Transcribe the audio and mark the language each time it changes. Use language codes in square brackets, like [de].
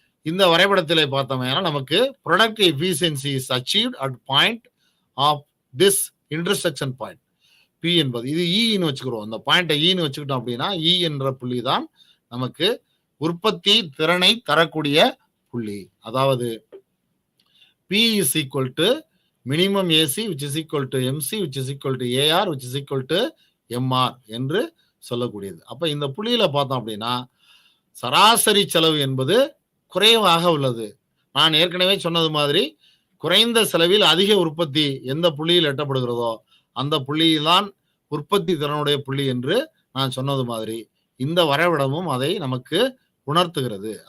[ta] இந்த வரைபடத்திலே பார்த்தோம்னா நமக்கு [en] Product efficiency is achieved at point of this intersection point. [ta] B என்பது இது ஈன்னு வச்சுக்கிறோம். அந்த பாயிண்டை ஈன்னு வச்சுக்கிட்டோம் அப்படின்னா இ என்ற புள்ளி தான் நமக்கு உற்பத்தி திறனை தரக்கூடிய புள்ளி. [en] அதாவது P is equal to minimum AC which is equal to MC which is equal to AR which is equal to MR [ta] என்று சொல்லக்கூடியது. அப்ப இந்த புள்ளியில பார்த்தோம் அப்படின்னா சராசரி செலவு என்பது குறைவாக உள்ளது. நான் ஏற்கனவே சொன்னது மாதிரி குறைந்த செலவில் அதிக உற்பத்தி எந்த புள்ளியில் எட்டப்படுகிறதோ அந்த புள்ளியில்தான் உற்பத்தி திறனுடைய புள்ளி என்று நான் சொன்னது மாதிரி இந்த வரைபடமும் அதை நமக்கு உணர்த்துகிறது.